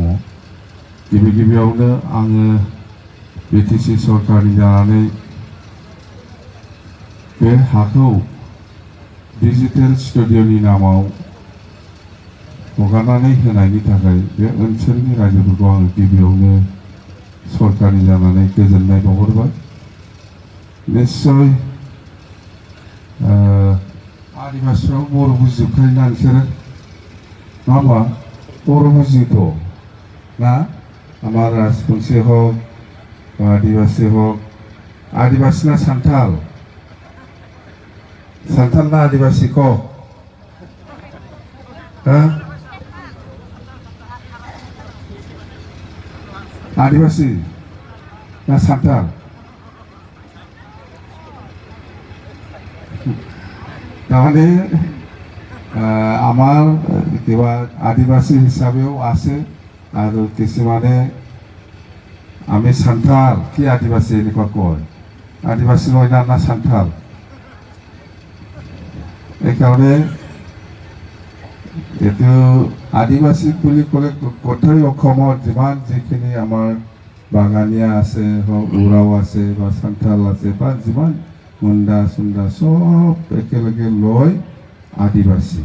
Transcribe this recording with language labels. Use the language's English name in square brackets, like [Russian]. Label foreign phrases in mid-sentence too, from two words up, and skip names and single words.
[Bodo] गिबियावनो आङो बिटिसि सरकारनि जानानै बे हाखौ [English] digital studio' [Bodo] नि नामाव हगारनानै होनायनि थाखाय बे ओनसोलनि रायजोफोरखौ आङो गिबियावनो सरकारनि जानानै गोजोननाय बावहरबाय। निस्सय आदिबासिफ्राव बर' बुजिजोबखायोना नोंसोरो, नङा होमबा? बर' बुजियोथ' ना? [Bangla] আমার রাজবংশী হোক বা আদিবাসী হোক, আদিবাসী না সান্থাল? সান্থাল না আদিবাসী ক? হ্যাঁ, আদিবাসী না সান্থাল? [Assamese] তাহলে আমার কিবা আদিবাসী হিসাবেও আছে আৰু কিছুমানে আমি সান্থাল কি আদিবাসী এনেকুৱা কয়। আদিবাসী নহয় না সান্থাল? এইকাৰণে এইটো আদিবাসী বুলি ক'লে গোটেই অসমৰ যিমান যিখিনি আমাৰ বাগানীয়া আছে, উৰাও আছে বা সান্থাল আছে বা যিমান মুণ্ডা চুণ্ডা চব একেলগে লৈ আদিবাসী।